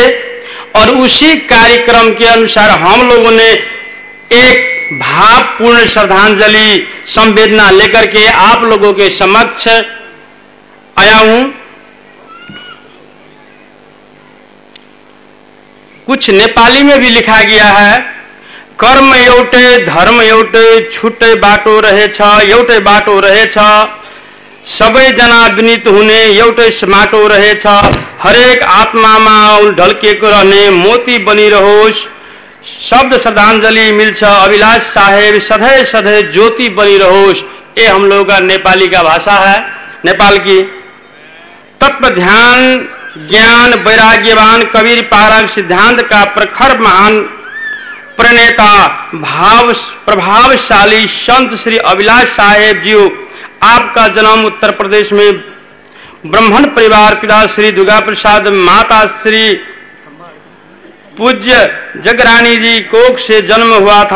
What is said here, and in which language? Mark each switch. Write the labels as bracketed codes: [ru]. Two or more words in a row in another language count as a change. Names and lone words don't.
[hi] और उसी कार्यक्रम के अनुसार हम लोगों ने एक भावपूर्ण श्रद्धांजलि संवेदना लेकर के आप लोगों के समक्ष आया हूं। कुछ नेपाली में भी लिखा गया है, [ne] कर्म एउटे धर्म एउटे छुट्टै बाटो रहेछ, एउटै बाटो रहेछ, सबै जना विनीत हुने एउटै माटो रहेछ, हरेक आत्मामा ढल्किएको रहने मोती बनिरहोस्, शब्द श्रद्धांजलि मिल्छ अभिलाष साहेब, सधैं सधैं ज्योति बनी रहोस्। [hi] ये हम लोगों का नेपाली का भाषा है, नेपाल की। तत्व ध्यान ज्ञान वैराग्यवान कबीर पारक सिद्धांत का प्रखर महान प्रणेता भाव प्रभावशाली संत श्री अभिलाष साहेब जी, आपका जन्म उत्तर प्रदेश में ब्राह्मण परिवार, पिता श्री दुर्गा प्रसाद, माता श्री पूज्य जगरानी जी कोख से जन्म हुआ था।